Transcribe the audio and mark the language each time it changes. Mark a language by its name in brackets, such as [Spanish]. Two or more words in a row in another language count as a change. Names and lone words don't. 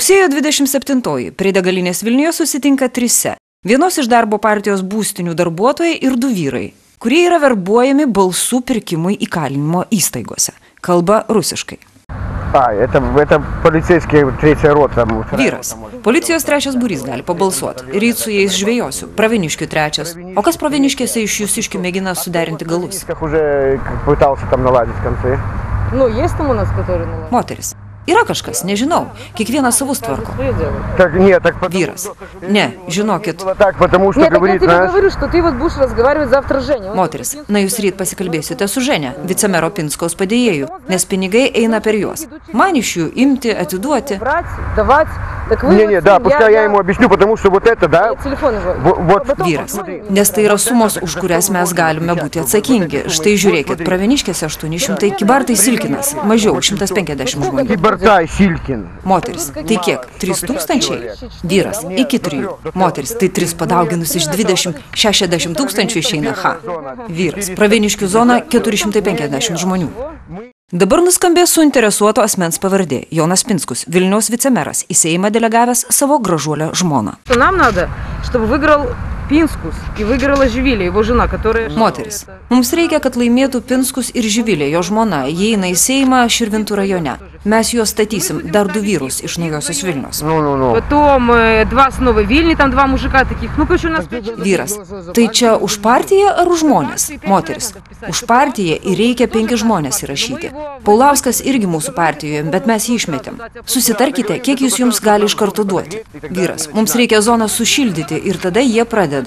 [Lithuanian] Rugsėjo 27 prie degalinės Vilniuje susitinka trise. Vienos iš darbo partijos būstinių darbuotojai ir 2 vyrai, kurie yra verbuojami balsų pirkimui įkalinimo įstaigose. Kalba rusiškai. [Russian] Это полицейские 3 рота. [Lithuanian] Vyras. Policijos 3 būrys gali pabalsuoti. Ryt su jais žvejosiu. Praveniškių 3. O kas Praveniškėse iš Jūsiškių mėgina suderinti galus? Moteris. Yra kažkas, nežinau. Kiekvienas savus tvarko. Vyras. Ne, žinokit. Moteris. Na, jūs ryt pasikalbėsite su Ženė, vicemero Pinskaus padėjėjų, nes pinigai eina per juos. Man iš jų imti, atiduoti. [Russian] Да, пускай я ему объясню, потому что вот это, да. [Lithuanian] Vyras. Nes tai yra sumos, už kurias mes galime būti atsakingi. Štai žiūrėkit, Praveniškėse 800, Kybartai Silkinas, mažiau, 150 žmonių. Kybartai Silkin. Moteris. Tai kiek? 3000? Vyras. Iki 3. Moteris. Tai 3 padauginus iš 20, 60 tūkstančių išeina. Vyras. Praveniškių zona 450 žmonių. Dabar nuskambės suinteresuoto asmens pavardė – Jonas Pinskus, Vilniaus vicemeras, į Seimą delegavęs savo gražuolę žmoną. [Russian] Нам надо, чтобы выиграл Пинскус и выиграла Živilė, его жена, которая... [Lithuanian] Moteris. Mums reikia, kad laimėtų Pinskus ir Živilė, jo žmona. Jie eina į Seimą Širvintų rajone. Mes juos statysim, dar 2 vyrus iš Naujosios Vilnios. [Russian] Потом 2 с Новой Вильни, там 2 мужика таких. Ну, короче, у нас... [Lithuanian] Vyras. Tai čia už partiją ar už žmonės? Moteris. Už partiją ir reikia 5 žmonės įrašyti. Paulauskas irgi mūsų partijoje, bet mes jį išmetėm. Susitarkite, kiek jūs jums gali iš karto duoti. Vyras. Mums reikia zoną sušildyti ir tada jie pradeda.